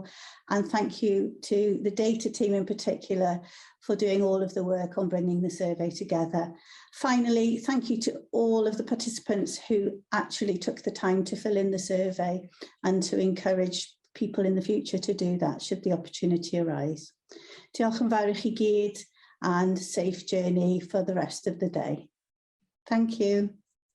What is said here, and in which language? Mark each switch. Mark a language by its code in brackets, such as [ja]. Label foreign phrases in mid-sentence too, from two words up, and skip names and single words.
[en] And thank you to the data team in particular for doing all of the work on bringing the survey together. Finally, thank you to all of the participants who actually took the time to fill in the survey and to encourage people in the future to do that should the opportunity arise. [cy] Diolch yn fawr I chi gyd [en] and safe journey for the rest of the day. Thank you.